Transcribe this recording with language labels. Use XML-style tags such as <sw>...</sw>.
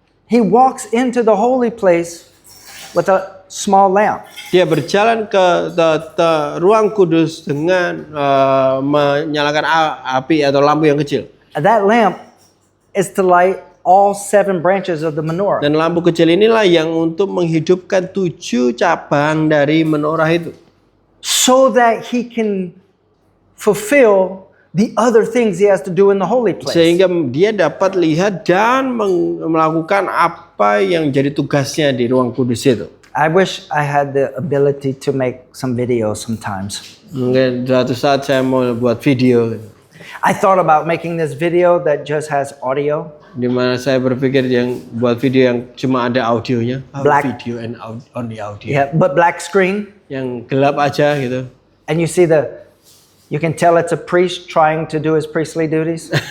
<en>He walks into the holy place with a small lamp.</en> <id>Dia berjalan ke ruang kudus dengan menyalakan api atau lampu yang kecil.</id> <en>And that lamp is to light all 7 branches of the menorah.</en> <id>Dan lampu kecil inilah yang untuk menghidupkan 7 cabang dari menorah itu.</id> <en>So that he can fulfill the other things he has to do in the holy place.</en> <id>Sehingga dia dapat lihat dan melakukan apa yang jadi tugasnya di ruang kudus itu.</id> <en>I wish I had the ability to make some videos sometimes.</en> <id>Mungkin suatu saat saya mau buat video.</id> <en>I thought about making this video that just has audio.</en> <id>Di mana saya berpikir yang buat video yang cuma ada audionya.</id> <en>Black. Video and only audio. Yeah, but black screen.</en> <id>Yang gelap aja gitu.</id> <en>And you see you can tell it's a priest trying to do his priestly duties.</en>